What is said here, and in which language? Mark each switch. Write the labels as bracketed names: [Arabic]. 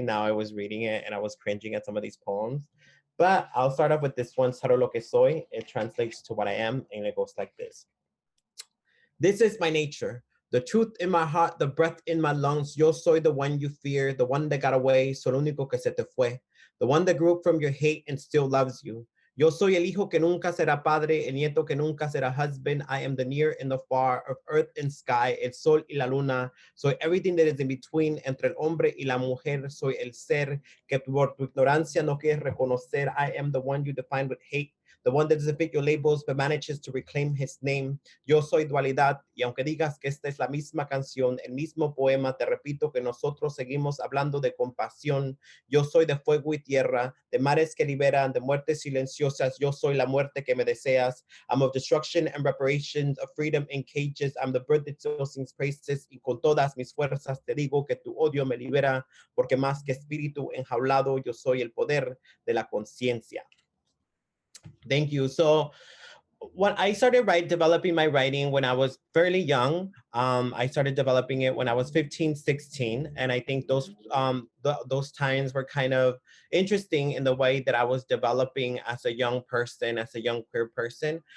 [English] Now I was reading it, and I was cringing at some of these poems. But I'll start off with this one, [Spanish] "Saro lo que soy." [English] It translates to what I am, and it goes like this. This is my nature. The truth in my heart, the breath in my lungs. [Spanish] Yo soy [English] the one you fear, the one that got away, so [Spanish] lo único que se te fue. [English] The one that grew up from your hate and still loves you. [Spanish] Yo soy el hijo que nunca será padre, el nieto que nunca será husband. [English] I am the near and the far, of earth and sky, [Spanish] el sol y la luna. Soy [English] everything that is in between, [Spanish] entre el hombre y la mujer. Soy el ser que por tu ignorancia no quieres reconocer. [English] I am the one you define with hate, the one that doesn't fit your labels but manages to reclaim his name. [Spanish] Yo soy dualidad, y aunque digas que esta es la misma canción, el mismo poema, te repito que nosotros seguimos hablando de compasión. Yo soy de fuego y tierra, de mares que liberan, de muertes silenciosas. Yo soy la muerte que me deseas. [English] I'm of destruction and reparations, of freedom in cages. I'm the bird that still sings praises, [Spanish] y con todas mis fuerzas te digo que tu odio me libera, porque más que espíritu enjaulado, yo soy el poder de la conciencia. [English] Thank you. So when I started developing my writing when I was fairly young, I started developing it when I was 15, 16. And I think those times were kind of interesting in the way that I was developing as a young person, as a young queer person.